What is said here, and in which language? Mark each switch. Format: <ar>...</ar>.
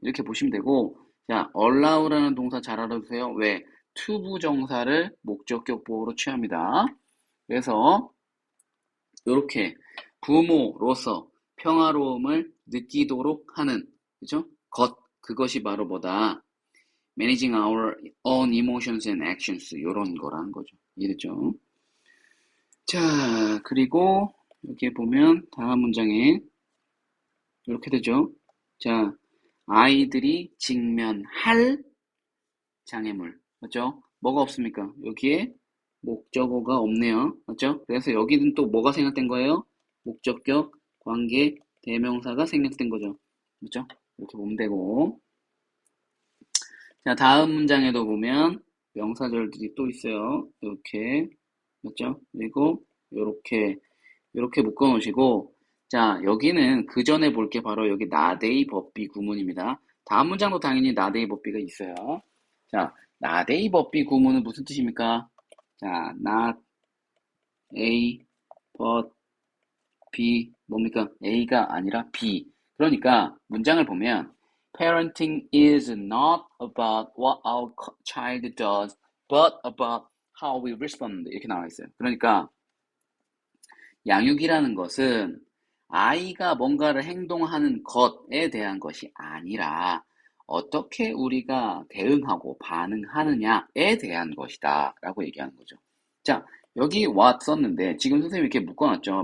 <ko>이렇게 보시면 되고, 자, allow라는 동사 잘 알아두세요. 왜? 투부정사를 목적격 보어로 취합니다. 그래서 이렇게 부모로서 평화로움을 느끼도록 하는 그죠? 그것이 바로 뭐다?</ko> <en>Managing our own emotions and actions</en> <ko>이런 거라는 거죠. 이해됐죠? 자, 그리고 여기에 보면 다음 문장에 이렇게 되죠. 자, 아이들이 직면할 장애물 맞죠? 뭐가 없습니까? 여기에 목적어가 없네요. 맞죠? 그래서 여기는 또 뭐가 생략된 거예요? 목적격, 관계, 대명사가 생략된 거죠. 맞죠? 이렇게 보면 되고. 자, 다음 문장에도 보면 명사절들이 또 있어요. 이렇게. 맞죠? 그리고 이렇게 묶어 놓으시고 자, 여기는 그 전에 볼 게 바로 여기 나데이 법비 구문입니다. 다음 문장도 당연히 not a but B가 있어요. 자, not a but B 구문은 무슨 뜻입니까?</ko> <en>자, not A but B</en> <ko>뭡니까? A가 아니라 B. 그러니까</ko> <en>문장을 보면 parenting is not about what our child does, but about how we respond.</en> <ko>이렇게 나와 있어요. 그러니까 양육이라는 것은 아이가 뭔가를 행동하는 것에 대한 것이 아니라 어떻게 우리가 대응하고 반응하느냐에 대한 것이다 라고 얘기하는 거죠. 자, 여기 what 썼는데 지금 선생님이 이렇게 묶어놨죠.</ko>